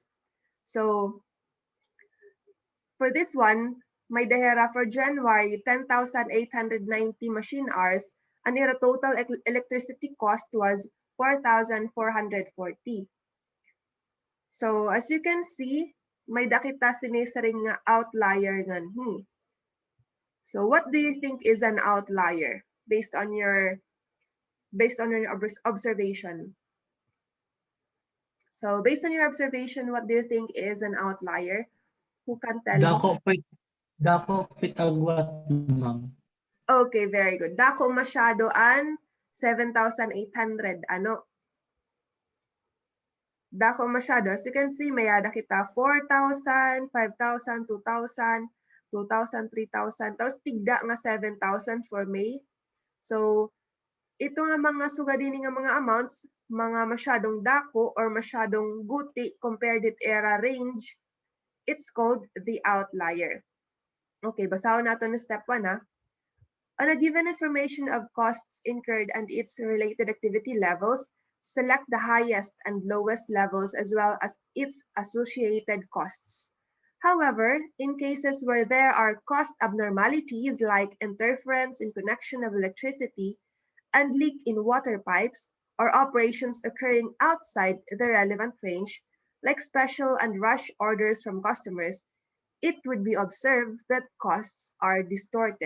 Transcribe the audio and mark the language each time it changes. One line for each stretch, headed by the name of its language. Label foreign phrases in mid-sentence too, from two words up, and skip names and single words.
English: So for this one,
Waray: may dahera
English: for January, 10,890 machine hours, and your total electricity cost was 4,440. So as you can see,
Waray: may dakita sinisaring nga outlier nganhi.
English: So what do you think is an outlier based on your observation? So based on your observation, what do you think is an outlier? Who can tell me?
Waray: Dako pitagwat, ma'am.
English: Okay, very good.
Waray: Dako masyado an 7,800. Ano? Dako masyado.
English: As you can see,
Waray: may ada kita 4,000, 5,000, 2,000, 2,000, 3,000. Tapos tigda nga 7,000 for May. So, ito nga mga sugadini nga mga amounts, mga masyadong dako or masyadong guti
English: compared with
Waray: era range,
English: it's called the outlier.
Waray: Okay, basahon nato na step 1 ha.
English: On a given information of costs incurred and its related activity levels, select the highest and lowest levels as well as its associated costs. However, in cases where there are cost abnormalities like interference in connection of electricity and leak in water pipes, or operations occurring outside the relevant range, like special and rush orders from customers, it would be observed that costs are distorted.